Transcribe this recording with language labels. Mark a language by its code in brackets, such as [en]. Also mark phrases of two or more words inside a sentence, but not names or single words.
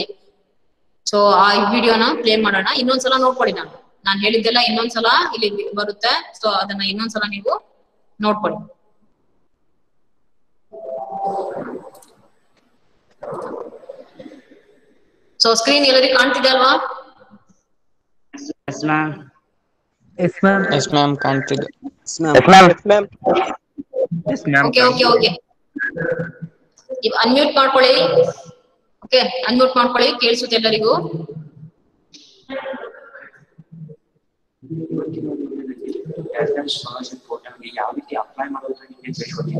[kn] ಸೊ ಆ ವಿಡಿಯೋನ ಪ್ಲೇ ಮಾಡೋಣ, ಇನ್ನೊಂದ್ಸಲ ನೋಡ್ಕೊಳ್ಳಿ. ನಾನು ಹೇಳಿದ್ದೆಲ್ಲ ಇನ್ನೊಂದ್ಸಲ ಇಲ್ಲಿ ಬರುತ್ತೆ. ಸೊ ಅದನ್ನ ಇನ್ನೊಂದ್ಸಲ ನೀವು ನೋಡ್ಕೊಳ್ಳಿ. ಸೊ ಸ್ಕ್ರೀನ್ ಎಲ್ಲರಿಗೂ ಕಾಣ್ತಿದೆ ಅಲ್ವಾ? [en] Yes, ma'am. Yes, ma'am. Yes, ma'am. Counted. Yes, ma'am. Yes, ma'am. Yes, ma'am. [kn] ಓಕೆ, ಅನ್ಮ್ಯೂಟ್ ಮಾಡ್ಕೊಳ್ಳಿ. ಓಕೆ, ಅನ್ಮ್ಯೂಟ್ ಮಾಡ್ಕೊಳ್ಳಿ, ಕೇಳಿಸುತ್ತೆ ಎಲ್ಲರಿಗೂ. [en] scholarship portalಗೆ [kn] ಯಾವ ರೀತಿ ಅಪ್ಲೈ ಮಾಡೋದು ನಿಮಗೆ ತಿಳಿಸ್ಕೊಡ್ತೀನಿ.